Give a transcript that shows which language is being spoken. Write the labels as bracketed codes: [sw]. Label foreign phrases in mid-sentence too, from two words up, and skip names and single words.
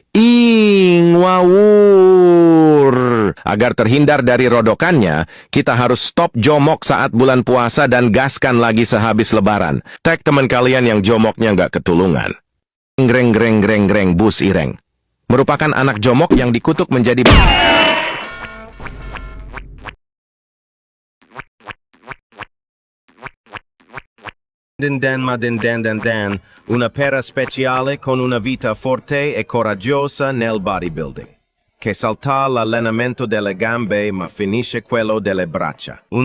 [id] Ngawur. Agar terhindar dari rodokannya, kita harus stop jomok saat bulan puasa dan gaskan lagi sehabis lebaran. Tag teman kalian yang jomoknya nggak ketulungan. Greng greng greng greng bus ireng. Merupakan anak jomok yang dikutuk menjadi... [it] una pera speciale con una vita forte e coraggiosa nel bodybuilding, che salta l'allenamento delle gambe ma finisce quello delle braccia.